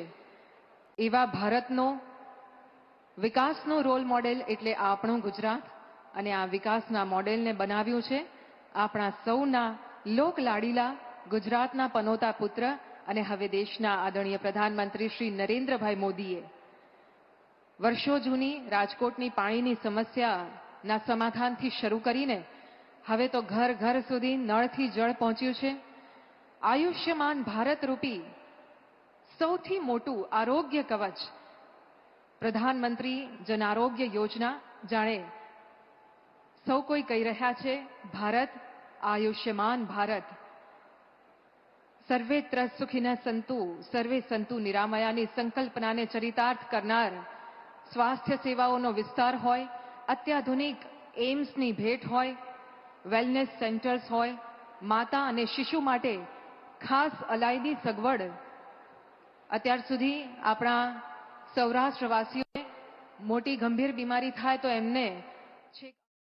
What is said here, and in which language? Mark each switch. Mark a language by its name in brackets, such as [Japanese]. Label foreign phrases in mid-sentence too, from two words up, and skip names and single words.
[Gujarati] એવા ભારતનો વિકાસનો [English] role model [Gujarati] એટલે આપણું ગુજરાત અને આ વિકાસના મોડેલને બનાવ્યું છે આપણા સૌના લોકલાડીલા ગુજરાતના પનોતા પુત્ર અને હવે દેશના આદરણીય પ્રધાનમંત્રી શ્રી નરેન્દ્રભાઈ મોદીએ વર્ષો જૂની રાજકોટની પાણીની સમસ્યાના સમાધાનથી શરૂ કરીને હવે તો ઘર ઘર સુધી નળથી જળ પહોંચ્યું છે। આયુષ્યમાન ભારત રૂપી સૌથી મોટું આરોગ્ય કવચ પ્રધાનમંત્રી જન આરોગ્ય યોજના, જાણે સૌ કોઈ કહી રહ્યા છે ભારત આયુષ્યમાન ભારત। [Sanskrit] सर्वेत्र सुखिनः सन्तु सर्वे सन्तु [Gujarati] નિરામયાની સંકલ્પનાને ચરિતાર્થ કરનાર સ્વાસ્થ્ય સેવાઓનો વિસ્તાર હોય, અત્યાધુનિક એમ્સની ભેટ હોય, [English] wellness centers [Gujarati] હોય, માતા અને શિશુ માટે ખાસ અલાયદી સગવડ અત્યાર સુધી આપણા સૌરાષ્ટ્રવાસીઓને મોટી ગંભીર બીમારી થાય તો એમને